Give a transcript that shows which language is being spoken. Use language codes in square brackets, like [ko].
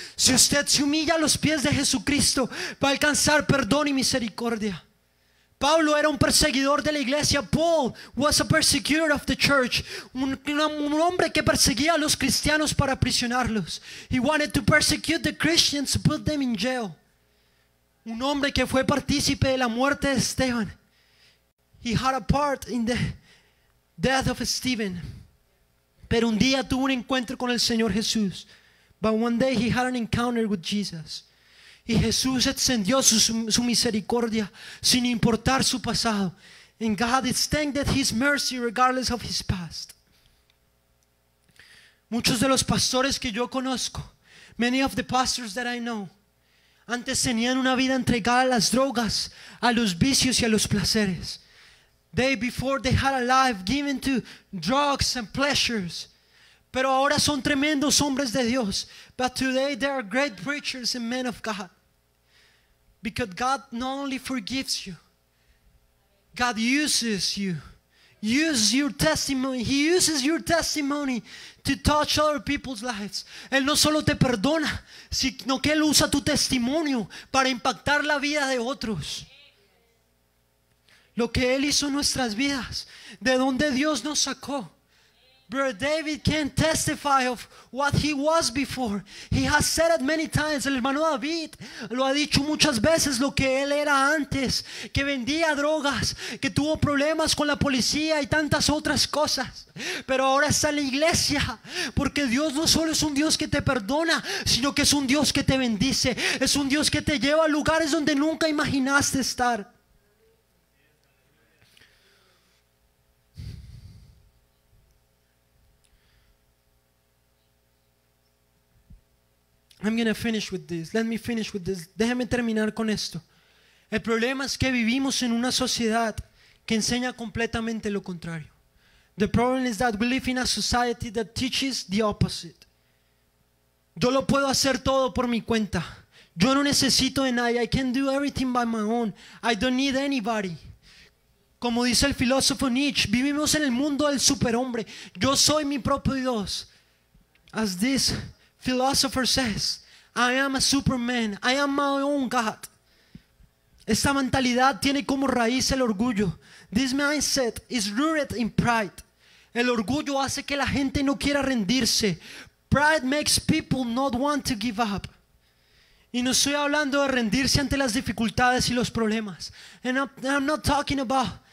[es] Si usted se humilla a los pies de Jesucristo, va a alcanzar perdón y misericordia. Pablo era un perseguidor de la iglesia. [en] Paul was a persecutor of the church. [es] Un hombre que perseguía a los cristianos para aprisionarlos. [en] He wanted to persecute the Christians to put them in jail. [es] Un hombre que fue partícipe de la muerte de Esteban. [en] He had a part in the death of Stephen. [es] Pero un día tuvo un encuentro con el Señor Jesús. [en] But one day he had an encounter with Jesus. [es] Y Jesús extendió su misericordia sin importar su pasado. [en] And God extended His mercy regardless of his past. [es] Muchos de los pastores que yo conozco, [en] many of the pastors that I know, [es] antes tenían una vida entregada a las drogas, a los vicios y a los placeres. [en] Before they had a life given to drugs and pleasures. [es] Pero ahora son tremendos hombres de Dios. [en] But today they are great preachers and men of God. Because God not only forgives you, God uses you. Use your testimony. He uses your testimony to touch other people's lives. [es] Él no solo te perdona, sino que Él usa tu testimonio para impactar la vida de otros. Lo que Él hizo en nuestras vidas, de donde Dios nos sacó. [en] Brother David can testify of what he was before. He has said it many times. [es] El hermano David lo ha dicho muchas veces, lo que él era antes, que vendía drogas, que tuvo problemas con la policía y tantas otras cosas. Pero ahora está en la iglesia, porque Dios no solo es un Dios que te perdona, sino que es un Dios que te bendice. Es un Dios que te lleva a lugares donde nunca imaginaste estar. [en] I'm going to finish with this. Let me finish with this. [es] Déjame terminar con esto. El problema es que vivimos en una sociedad que enseña completamente lo contrario. [en] The problem is that we live in a society that teaches the opposite. [es] Yo lo puedo hacer todo por mi cuenta. Yo no necesito de nadie. [en] I can do everything by my own. I don't need anybody. [es] Como dice el filósofo Nietzsche, vivimos en el mundo del superhombre. Yo soy mi propio Dios. [en] As this philosopher says, I am a superman, I am my own God. [es] Esta mentalidad tiene como raíz el orgullo. [en] This mindset is rooted in pride. [es] El orgullo hace que la gente no quiera rendirse. [en] Pride makes people not want to give up. [es] Y no estoy hablando de rendirse ante las dificultades y los problemas. [en] And I'm not talking about